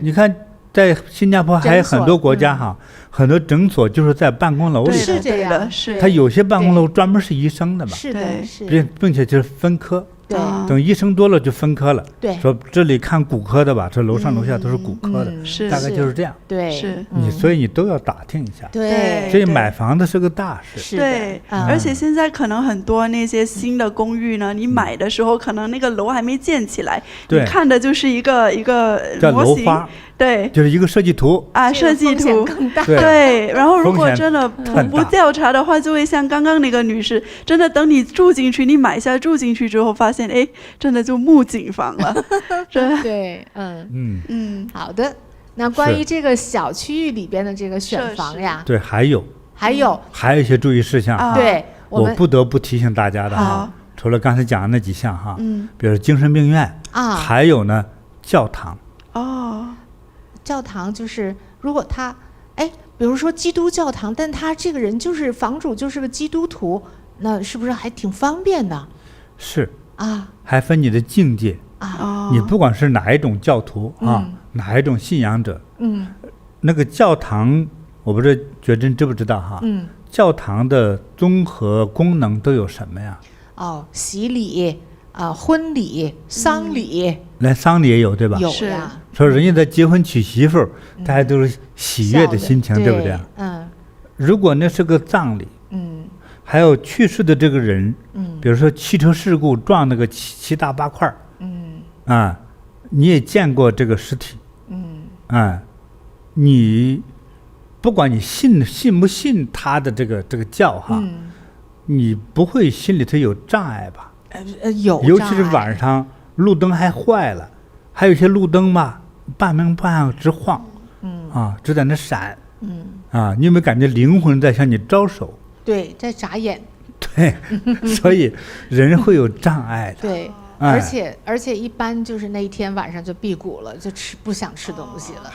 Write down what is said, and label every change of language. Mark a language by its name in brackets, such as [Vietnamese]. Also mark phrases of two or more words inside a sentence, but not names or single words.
[Chinese] 你看，在新加坡還有很多國家哈，很多診所就是在辦公樓裡。是這樣，是。他有些辦公樓專門是醫生的嘛。是的，是。並且就是分科。对，等醫生多了就分科了。對，說這裡看骨科的吧，這樓上樓下都是骨科的，大概就是這樣。對，是所以你都要打聽一下。對，所以買房子是個大事。對，而且現在可能很多那些新的公寓呢，你買的時候可能那個樓還沒建起來，你看的就是一個模型。對，就是一個設計圖設計圖更大。對，然後如果真的不調查的話，就會像剛剛那個女士，真的等你住進去，你買下住進去之後，發現真的就墓景房了。對，好的。那關於這個小區域裡邊的這個選房呀，對，還有一些注意事項。對，我不得不提醒大家的哈，除了剛才講的那幾項哈，比如精神病院還有呢教堂。教堂就是如果他比如說基督教堂，但他這個人就是房主就是個基督徒，那是不是還挺方便的？是還分你的境界你不管是哪一種教徒哪一種信仰者，那個教堂我不知道覺真知不知道哈，教堂的綜合功能都有什麼呀？洗禮婚禮、喪禮，連喪禮也有，對吧？有呀。說人家在結婚娶媳婦，大家都是喜悅的心情，對不對？如果那是個葬禮，還有去世的這個人，比如說汽車事故撞那個七大八塊，你也見過這個屍體，你不管你信不信他的這個教哈，你不會心裡頭有障礙吧？有，尤其是晚上路燈還壞了，還有一些路燈吧，半明半暗直晃，直在那閃，你有沒有感覺靈魂在向你招手？对，在眨眼。對，所以人會有障礙的。对，而且一般就是那一天晚上就辟谷了，就不想吃東西了。